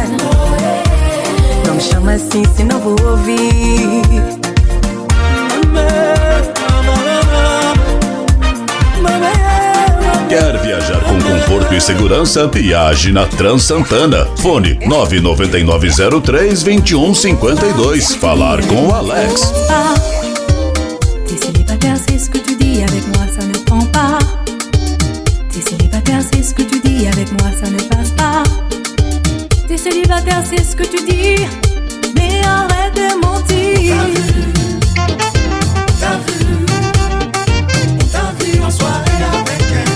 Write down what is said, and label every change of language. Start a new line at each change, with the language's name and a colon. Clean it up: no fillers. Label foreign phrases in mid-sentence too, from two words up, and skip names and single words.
Portuguese: Não me chama assim se não vou ouvir. Quer viajar com conforto e segurança? Viaje na Tran Santana. Fone 99903-2152. Falar com o Alex.
French: T'es célibataire, c'est ce que tu dis, avec moi ça ne prend pas. T'es célibataire, c'est ce que tu dis, avec moi ça ne passe pas. T'es célibataire, c'est ce que tu dis, mais arrête de mentir. On t'a vu en soirée avec elle.